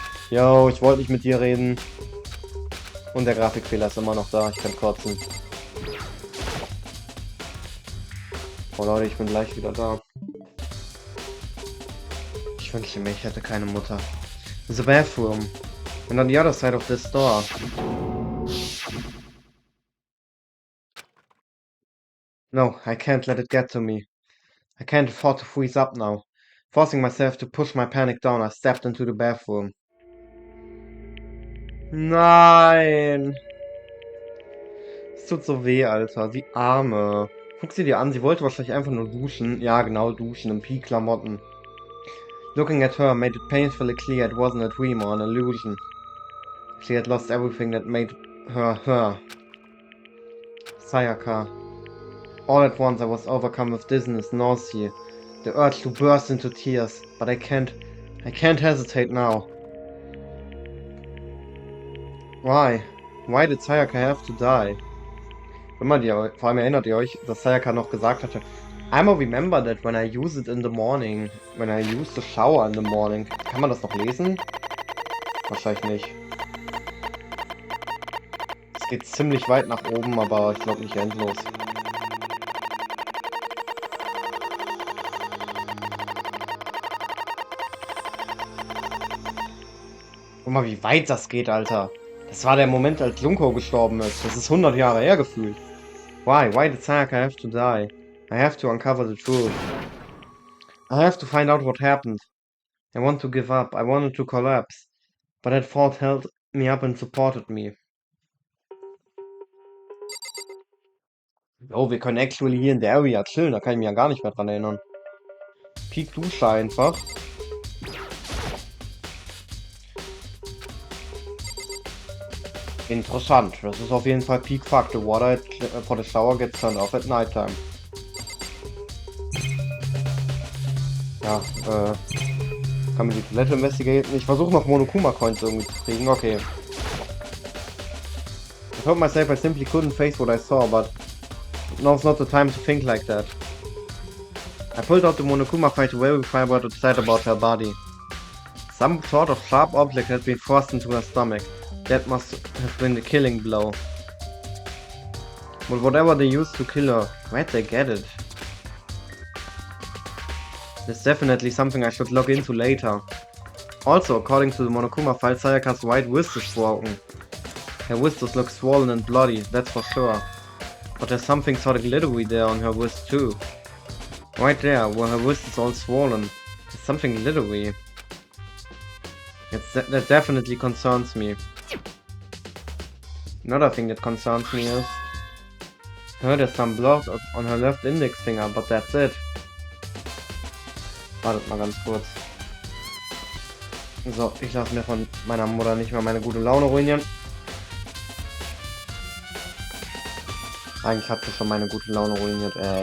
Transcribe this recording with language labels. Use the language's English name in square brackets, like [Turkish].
[German] Yo, ich wollte nicht mit dir reden. Und der Grafikfehler ist immer noch da, ich kann kotzen. Oh Leute, ich bin gleich wieder da. Ich wünschte mir, ich hätte keine Mutter. [English] The bathroom. And on the other side of this door. No, I can't let it get to me. I can't afford to freeze up now. Forcing myself to push my panic down, I stepped into the bathroom. [German] Nein! Es tut so weh, Alter. Die Arme. Guck sie dir an, sie wollte wahrscheinlich einfach nur duschen. Ja, genau, duschen in Peak-Klamotten. [English] Looking at her made it painfully clear it wasn't a dream or an illusion. She had lost everything that made her her. Sayaka. All at once I was overcome with dizziness, nausea, the urge to burst into tears, but I can't hesitate now. Why? Why did Sayaka have to die? [German] Vor allem erinnert ihr euch, dass Sayaka noch gesagt hatte, [English] I'ma remember that when I use it in the morning. When I use the shower in the morning. [German] Kann man das noch lesen? Wahrscheinlich nicht. geht ziemlich weit nach oben, aber ich glaube nicht endlos. Guck mal, wie weit das geht, Alter. Das war der Moment, als Junko gestorben ist. Das ist 100 Jahre her gefühlt. [English] Why? Why did Sayaka have to die? I have to uncover the truth. I have to find out what happened. I want to give up. I wanted to collapse. But that thought held me up and supported me. [German] Oh, wir können actually hier in der Area chillen. Da kann ich mich ja gar nicht mehr dran erinnern. Peak Dusche einfach. Interessant. Das ist auf jeden Fall Peak Fact. [English] The water for the shower gets turned off at nighttime. [German] Ja, kann man die Toilette investigieren? Ich versuche noch Monokuma Coins irgendwie zu kriegen. Okay. [English] I told myself I simply couldn't face what I saw, but now's not the time to think like that. I pulled out the Monokuma fight to verify what it said about her body. Some sort of sharp object had been forced into her stomach. That must have been the killing blow. But whatever they used to kill her, where'd they get it? It's definitely something I should look into later. Also, according to the Monokuma file, Sayaka's right wrist is broken. Her wrist looks swollen and bloody, that's for sure. But there's something sort of glittery there on her wrist too. Right there, where her wrist is all swollen. There's something glittery. That definitely concerns me. Another thing that concerns me is... there's some blood on her left index finger, but that's it. [German] Wartet mal ganz kurz. So, ich lasse mir von meiner Mutter nicht mal meine gute Laune ruinieren. Eigentlich hat sie schon meine gute Laune ruiniert.